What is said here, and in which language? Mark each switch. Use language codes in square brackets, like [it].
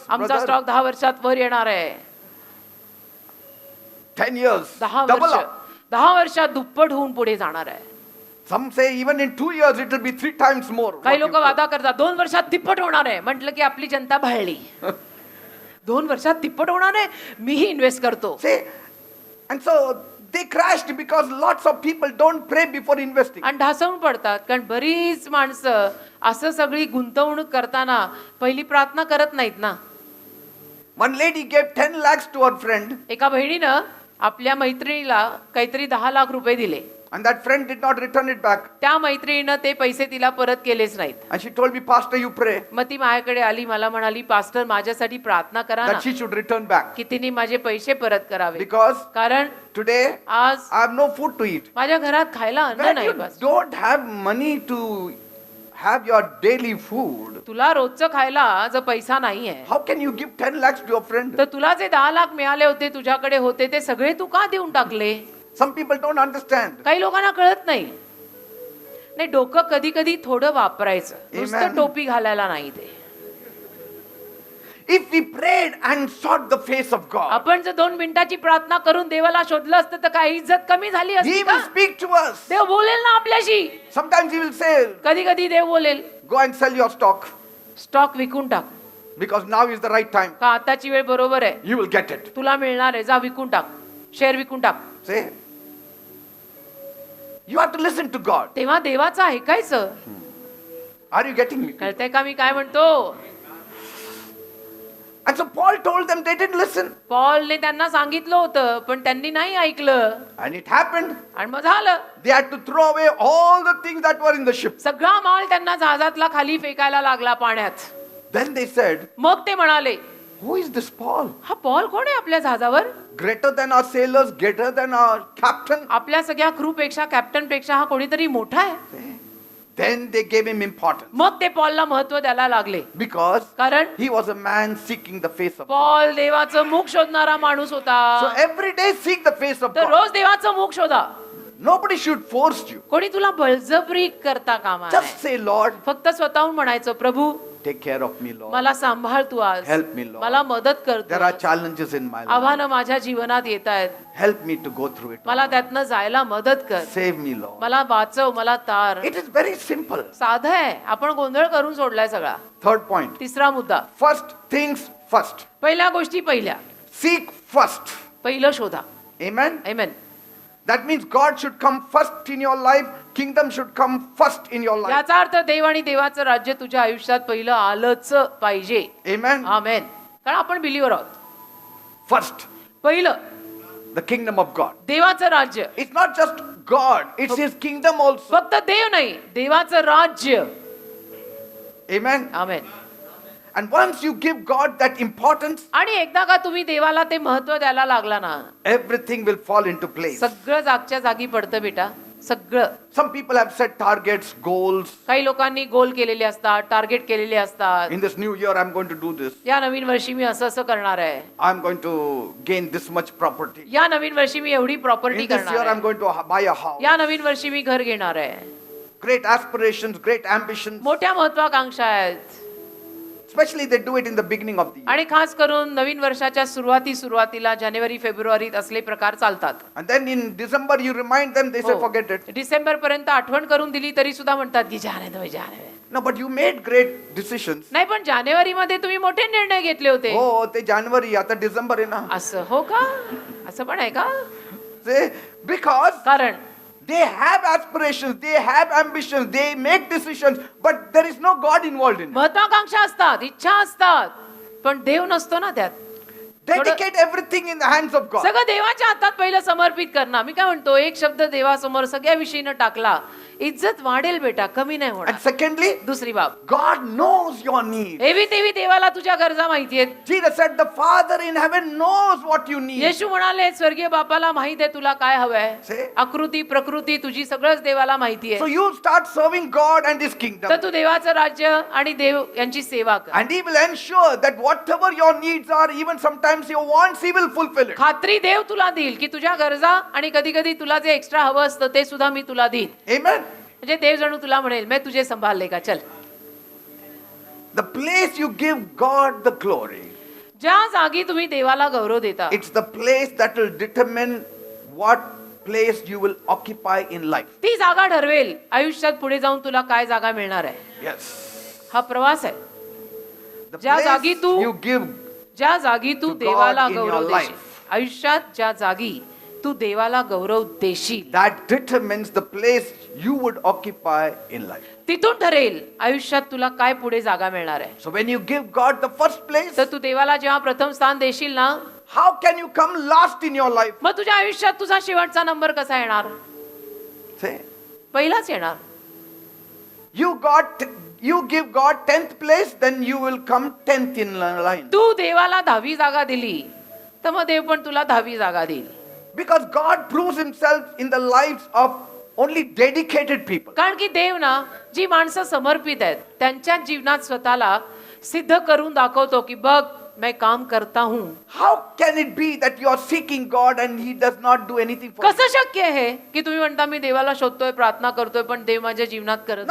[mr] आमचा [en] brother. [mr] Stock 10 वर्षात वर येणार आहे. [en] 10 years. 10 Double [mr] वर्ष. [en] up. [mr] 10 वर्षात दुप्पट होऊन पुढे जाणार आहे. [en] Some say even in 2 years it will be 3 times more. [mr] काही [en] what [mr] लोक [en] you put. [mr] वादा करतात 2 वर्षात तिप्पट होणार आहे. म्हटलं की आपली जनता भाळली. 2 वर्षात तिप्पट होणार आहे, मीही इन्व्हेस्ट करतो. [en] See, and so they crashed because lots of people don't pray before investing. [mr] आणि ढासळून पडतात कारण बरीच माणसं असं सगळी गुंतवणूक करताना पहिली प्रार्थना करत नाहीत ना. [en] One lady gave 10 lakhs to her friend, [mr] एका बहिणीनं आपल्या मैत्रिणीला काहीतरी 10 लाख रुपये दिले. [en] and that friend did not return it back. [mr] त्या मैत्रिणीनं ते पैसे तिला परत केलेच नाहीत. [en] And she told me, Pastor, you pray [mr] मग ती माझ्याकडे आली, मला म्हणाली, पास्टर माझ्यासाठी प्रार्थना करा ना [en] that she should return back. [mr] की तिने माझे पैसे परत करावे. [en] Because [mr] कारण [en] today [mr] आज [en] I have no food to eat. [mr] माझ्या घरात खायला अन्न [en] When [mr] नाही. [en] you [mr] bus [en] don't have money to have your daily food, [mr] तुला रोजचं खायला जर पैसा नाहीये [en] how can you give 10 lakhs to your friend? [mr] तर तुला जे 10 लाख मिळाले होते तुझ्याकडे होते ते सगळे तू का देऊन टाकले. [en] Some people don't understand. [mr] काही लोकांना कळत नाही डोकं कधी कधी थोडं वापरायचं. नुसतं [en] Amen. [mr] टोपी घालायला नाही. ते [en] If we prayed and sought the face of God, [mr] आपण जर 2 मिनिटाची प्रार्थना करून देवाला शोधलं असतं तर काय इज्जत कमी झाली असती [en] He [mr] का. [en] will speak to us. [mr] देव बोलेल ना आपल्याशी. [en] Sometimes He will say, [mr] कधी कधी देव बोलेल [en] go and sell your stock [mr] stock विकून टाक [en] because now is the right time. [mr] का आताची वेळ बरोबर आहे, [en] You will get it. [mr] तुला मिळणार आहे, जा विकून टाक, शेअर विकून टाक. [en] Say, you have to listen to God. [mr] तेव्हा देवाचं ऐकायचं. [en] Are you getting me? [mr] कळतंय का मी काय म्हणतो. [en] And so Paul told them, they didn't listen. [mr] पॉलने त्यांना सांगितलं होतं पण त्यांनी नाही ऐकलं [en] And it happened. [mr] आणि मग झालं. [en] They had to throw away all the things that were in the ship. [mr] सगळा माल त्यांना जहाजातला खाली फेकायला लागला पाण्यात. [en] Then they said, [mr] मग ते म्हणाले, [en] who is this Paul? [mr] हा पॉल कोण आहे आपल्या जहाजावर. [en] Greater than our sailors, greater than our captain. [mr] आपल्या सगळ्या क्रू पेक्षा कॅप्टन पेक्षा हा कोणीतरी मोठा आहे. [en] Then they gave him importance [mr] मग ते पॉलला महत्व द्यायला लागले. [en] because [mr] कारण [en] he was a man seeking the face of God. [mr] Paul देवाचं मुख शोधणारा माणूस [en] So [mr] होता. [en] every day seek the face of [mr] तर [en] God. [mr] रोज देवाचं मुख शोधा. [en] Nobody should force you. [mr] कोणी तुला बळजबरी करता कामा नये. [en] Just say, Lord, [mr] फक्त स्वतःहून म्हणायचं, प्रभू [en] take care of me, Lord. [mr] मला सांभाळ तू आज. [en] Help me, Lord. [mr] मला मदत कर तू. [en] There are challenges in my life. [mr] आव्हानं माझ्या जीवनात येत आहेत, [en] Help me to go through it. [mr] मला त्यातनं जायला मदत कर. [en] Save me, Lord. [mr] मला वाचव, मला तार. [en] It is very simple. [mr] साधं आहे, आपण गोंधळ करून सोडलाय सगळा. [en] Third point. [mr] तिसरा मुद्दा, [en] First things first. [mr] पहिल्या गोष्टी पहिल्या. [en] Seek first. [mr] पहिलं शोधा. [en] Amen. [mr] Amen. [en] That means God should come first in your life. Kingdom should come first in your life. [mr] याचा अर्थ देव आणि देवाचं राज्य तुझ्या आयुष्यात पहिलं आलंच पाहिजे. [en] Amen. [mr] आमेन. कारण आपण बिलीवर आहोत. [en] First, [mr] पहिलं [en] the kingdom of God. [mr] देवाचं राज्य. [en] It's not just God, it's His kingdom also. [mr] फक्त देव नाही, देवाचं राज्य. [en] Amen. [mr] Amen. [en] And once you give God that importance, [mr] आणि एकदा का तुम्ही देवाला ते महत्व द्यायला लागला ना, [en] everything will fall into place. [mr] सगळं जागच्या जागी पडतं बेटा. सगळं. [en] Some people have set targets, goals. [mr] काही लोकांनी गोल केलेले असतात, टार्गेट केलेले असतात. [en] In this new year, I'm going to do this. [mr] या नवीन वर्षी मी असं असं करणार आहे. [en] I'm going to gain this much property. [mr] या नवीन वर्षी मी एवढी प्रॉपर्टी [en] In this year, [mr] करणार [en] I'm [mr] आहे. [en] going to buy a house. [mr] या नवीन वर्षी मी घर घेणार आहे. [en] Great aspirations, great ambitions. [mr] मोठ्या महत्वाकांक्षा आहेत. [en] Especially they do it in the beginning of the year. [mr] आणि खास करून नवीन वर्षाच्या सुरुवातीला जानेवारी फेब्रुवारीत असले प्रकार चालतात. [en] And then in December, you remind them, they say, [mr] हो. [en] forget it. [mr] डिसेंबर पर्यंत आठवण करून दिली तरी सुद्धा म्हणतात की जानेवारी. [en] No, but you made great decisions. [mr] नाही पण जानेवारी मध्ये तुम्ही मोठे निर्णय घेतले होते. हो ते जानेवारी आता डिसेंबर आहे ना. असं हो का. असं पण आहे का. [en] Say, because [mr] कारण [en] they have aspirations, they have ambitions, they make decisions, but there is no God involved in it. [mr] महत्वाकांक्षा असतात, इच्छा असतात, पण देव नसतो ना त्यात. [en] Dedicate everything in the hands of God. [mr] सगळं देवाच्या हातात पहिलं समर्पित करणं. मी काय म्हणतो, एक शब्द देवासमोर सगळ्या विषयीनं टाकला इज्जत वाढेल बेटा, कमी नाही [en] And [mr] होणार. [en] secondly, [mr] दुसरी बाब, [en] God knows your need. [mr] Heavy तेवी देवाला तुझ्या गरजा माहिती आहेत. [en] Jesus said, the Father in heaven knows what you need. [mr] येशू म्हणाले स्वर्गीय बापाला माहित आहे तुला काय हवंय. [en] Say. [mr] आकृती प्रकृती तुझी सगळंच देवाला माहिती [en] So [mr] आहे. [en] you start serving God and His kingdom. [mr] तर तू देवाचं राज्य आणि देव यांची सेवा कर. [en] And He will ensure that whatever your needs are, even sometimes your wants, He will fulfill it. [mr] खात्री देव तुला देईल की तुझ्या गरजा आणि कधी कधी तुला जे एक्स्ट्रा हवं असतं ते सुद्धा मी तुला देईन. [en] Amen. [mr] म्हणजे देव जणू तुला म्हणेल [hi] मैं तुझे संभाल का चल. [en] The place you give God the glory, [mr] ज्या जागी तुम्ही देवाला गौरव देता [en] it's the place that will determine what place you will occupy in life. [mr] ती जागा ठरवेल आयुष्यात पुढे जाऊन तुला काय जागा मिळणार आहे. [en] Yes. [mr] हा प्रवास आहे. [en] The [mr] ज्या [en] place [mr] जागी तू [en] you give, [mr] ज्या जागी तू [en] to God [mr] देवाला [en] in your [mr] गौरव [en] life. [mr] देशील, आयुष्यात ज्या जागी तू देवाला गौरव देशील, [en] that determines the place you would occupy in life. [mr] तिथून ठरेल आयुष्यात तुला काय पुढे जागा मिळणार आहे. [en] So when you give God the first place, [mr] तर तू देवाला जेव्हा प्रथम स्थान देशील ना, [en] how can you come last in your life? [mr] मग तुझ्या आयुष्यात तुझा शेवटचा नंबर कसा येणार. [en] Say, [mr] पहिलाच येणार. [en] you give God 10th place, then you will come 10th in line. [mr] तू देवाला 10वी जागा दिली तर मग देव पण तुला 10वी जागा देईल. [en] Because God proves Himself in the lives of only dedicated people. [mr] कारण की देव ना जी माणसं समर्पित आहेत त्यांच्या जीवनात स्वतःला सिद्ध करून दाखवतो की बघ [hi] मैं काम करता हूं. [en] How can it be that you are seeking God and He does not do anything for you? [mr] कसं शक्य आहे की तुम्ही म्हणता मी देवाला शोधतोय प्रार्थना करतोय पण देव माझ्या जीवनात करत